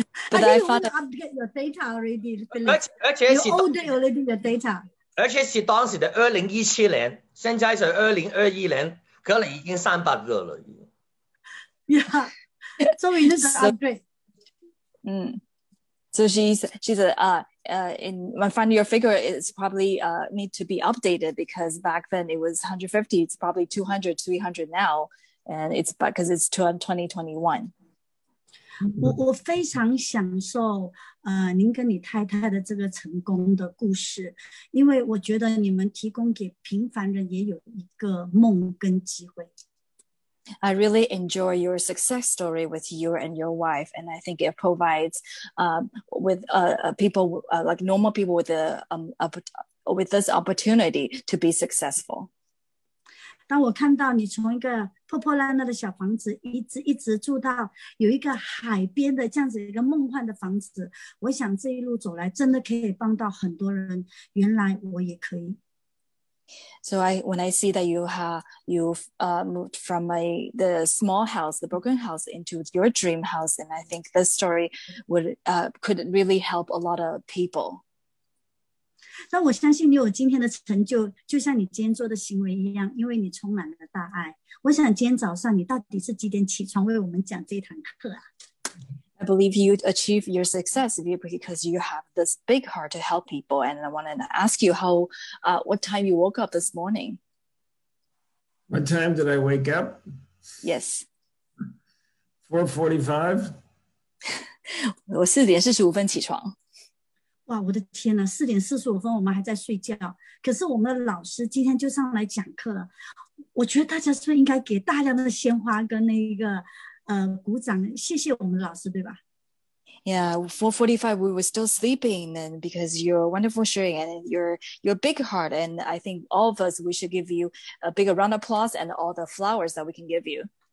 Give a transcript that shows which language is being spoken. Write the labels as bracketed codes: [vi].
[en] But I found update your data already, Philip. [zh] 而且是 [en] you update already your data. [zh] 而且是當時的2017年，現在是2021年，可能已經300個了。 [en] Yeah, so we need to upgrade. So she said, in my final year figure, it's probably need to be updated because back then it was 150. It's probably 200, 300 now, and it's because it's 2021. [zh] 我非常享受您跟你太太的这个成功的故事，因为我觉得你们提供给平凡人也有一个梦跟机会。 [en] I really enjoy your success story with you and your wife, and I think it provides with people like normal people with this opportunity to be successful. [zh] 当我看到你从一个破破烂烂的小房子一直住到有一个海边的这样子一个梦幻的房子，我想这一路走来真的可以帮到很多人，原来我也可以。 [en] So when I see that you've moved from the small house, the broken house, into your dream house, and I think this story could really help a lot of people. [zh] 那我相信你有今天的成就，就像你今天做的行为一样，因为你充满了大爱。我想今天早上你到底是几点起床为我们讲这堂课啊？ [en] I believe you achieve your success because you have this big heart to help people. And I wanted to ask you what time you woke up this morning. What time did I wake up? Yes. 4:45. [zh] 我4点45分起床。哇，我的天哪！4点45分我们还在睡觉，可是我们的老师今天就上来讲课了。我觉得大家是不是应该给大量的鲜花跟那个鼓掌，谢谢我们老师，对吧？ [en] Yeah, 4:45 we were still sleeping, and because you're wonderful sharing and your big heart, and I think all of us we should give you a bigger round of applause and all the flowers that we can give you.